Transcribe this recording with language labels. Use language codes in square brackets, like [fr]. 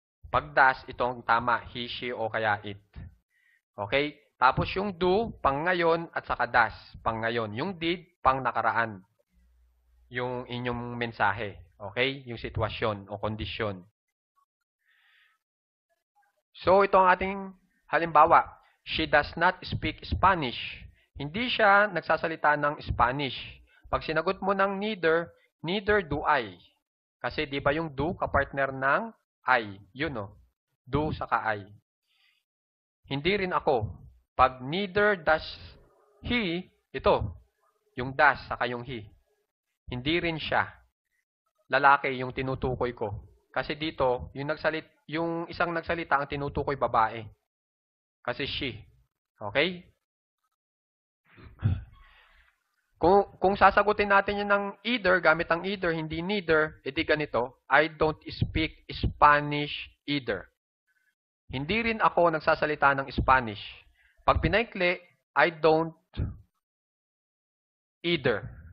[tl] Pag does, itong tama, he, she, o kaya it. Okay? Tapos yung do, pang ngayon, at saka das, pang ngayon. Yung did, pang nakaraan. Yung inyong mensahe. Okay? Yung sitwasyon o kondisyon. So, ito ang ating halimbawa. [en] She does not speak Spanish. [tl] Hindi siya nagsasalita ng Spanish. Pag sinagot mo ng neither, [en] neither do I. [tl] Kasi di ba yung do kapartner ng I? Yun o. Do saka I. Hindi rin ako. Pag [en] neither does he, [tl] ito. Yung does saka yung he. Hindi rin siya. Lalaki yung tinutukoy ko. Kasi dito, yung isang nagsalita ang tinutukoy babae. Kasi she. Okay? Kung sasagutin natin yun ng either, gamit ang either, hindi neither, edi ganito, [en] I don't speak Spanish either. [tl] Hindi rin ako nagsasalita ng Spanish. Pag pinaikli, [en] I don't either.